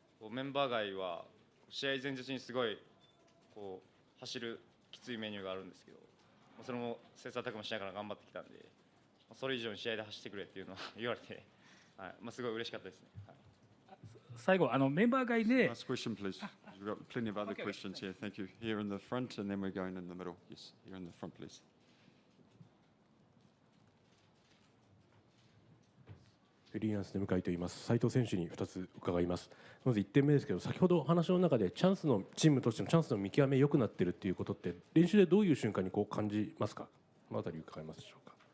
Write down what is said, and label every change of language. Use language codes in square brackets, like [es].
[ja] メンバー外は試合前日にすごい走るきついメニューがあるんですけど、それも切磋琢磨しながら頑張ってきたんで、それ以上に試合で走ってくれっていうのは言われて、すごい嬉しかったですね。最後メンバー外で。 [en] Last question, please. We've got plenty of other questions here. Thank you. Here in the front, and then we're going in the middle. Yes, here in the front, please. [ja] フリーランスで向井と言います。斉藤選手に2つ伺います。まず1点目ですけど、先ほど話の中でチームとしてのチャンスの見極め良くなっているっていうことって練習でどういう瞬間に感じますか。このあたり伺いますでしょうか。